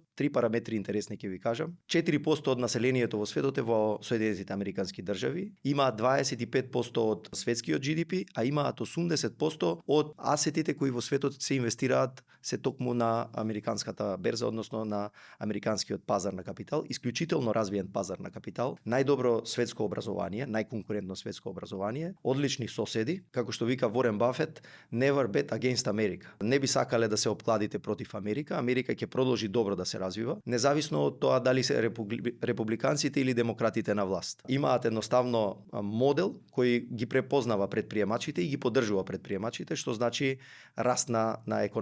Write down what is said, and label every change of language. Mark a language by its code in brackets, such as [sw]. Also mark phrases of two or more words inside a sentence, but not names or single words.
[mk] Три параметри интересни ќе ви кажам. 4% од населението во светот е во Соединетите Американски држави, имаат 25% од светскиот GDP, а имаат 80% од асетите кои во светот се инвестираат се токму на американската берза, односно на американскиот пазар на капитал, исклучително развиен пазар на капитал, најдобро светско образование, најконкурентно светско образование, одлични соседи, како што вика Ворен Бафет, [en] never bet against America. [mk] Не би сакале да се опкладите против Америка, Америка ќе продолжи добро да се развива, независно од тоа дали се републиканците или демократите на власт. Имаат едноставно модел кој ги препознава предприемачите и ги поддржува предприемачите, што значи раст на економијата.